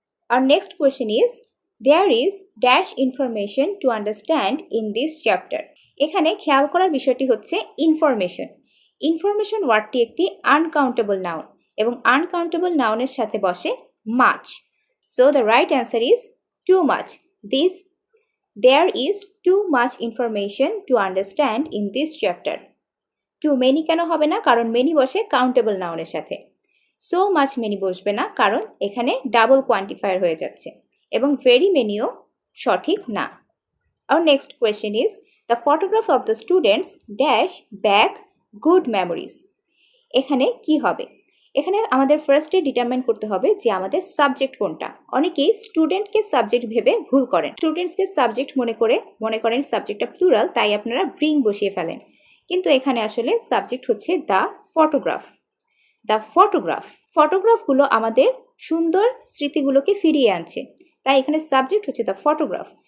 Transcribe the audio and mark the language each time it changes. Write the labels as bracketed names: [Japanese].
[English] আর next question is there is dash information to understand in this chapter. [Bangla] এখানে খেয়াল করার বিষয়টি হচ্ছে ইনফরমেশন। ইনফরমেশন ওয়ার্ডটি একটি আনকাউন্টেবল নাউন এবং আনকাউন্টেবল নাউনের সাথে বসে much. [English] So the right answer is too much. There is too much information to understand in this chapter. [Bangla] Two many কেন হবে না? কারণ মেনি বসে কাউন্টেবল নাউনের সাথে। সো মাচ মেনি বসবে না, কারণ এখানে ডাবল কোয়ান্টিফায়ার হয়ে যাচ্ছে। এবং ভেরি মেনিও সঠিক না। [English] Our next question is the photograph of the students dash back good memories. [Bangla] এখানে কি হবে? এখানে আমাদের ফার্স্টে ডিটারমাইন করতে হবে যে আমাদের সাবজেক্ট কোনটা। অনেকেই স্টুডেন্টকে সাবজেক্ট ভেবে ভুল করেন। স্টুডেন্টসকে সাবজেক্ট মনে করেন সাবজেক্টটা প্লুরাল, তাই আপনারা ব্রিং বসিয়ে ফেলেন। কিন্তু এখানে আসলে সাবজেক্ট হচ্ছে দ্য ফটোগ্রাফ। দ্য ফটোগ্রাফগুলো আমাদের সুন্দর স্মৃতিগুলোকে ফিরিয়ে আনছে, তাই এখানে সাবজেক্ট হচ্ছে দ্য ফটোগ্রাফ।